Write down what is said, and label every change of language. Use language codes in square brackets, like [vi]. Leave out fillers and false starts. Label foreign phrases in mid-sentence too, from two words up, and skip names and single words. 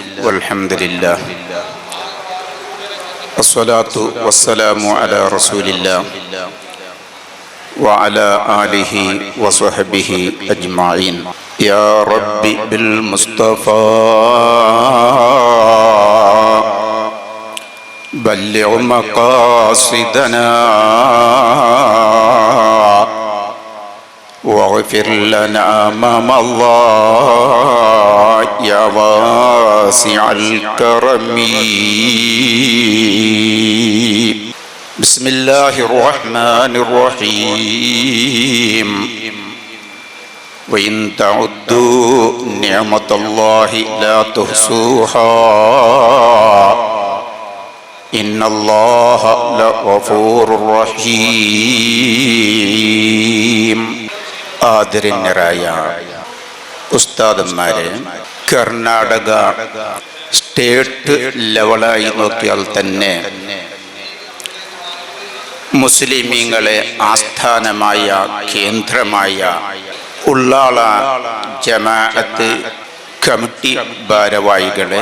[ar] والحمد لله والصلاة والسلام على رسول الله وعلى آله وصحبه أجمعين. يا ربي بالمصطفى بلغ مقاصدنا واغفر لنا ما مضى يا واسع الكرم. بسم الله الرحمن الرحيم. وإن تعدوا نعمة الله لا تحصوها إن الله لغفور رحيم. [ml] ആദരണീയരായ ഉസ്താദന്മാരെ, കർണാടക സ്റ്റേറ്റ് ലെവലായി നോക്കിയാൽ തന്നെ മുസ്ലിമീങ്ങളെ ആസ്ഥാനമായ കേന്ദ്രമായ ഉള്ളാള ജമാഅത്ത് കമ്മിറ്റി ഭാരവാഹികളെ,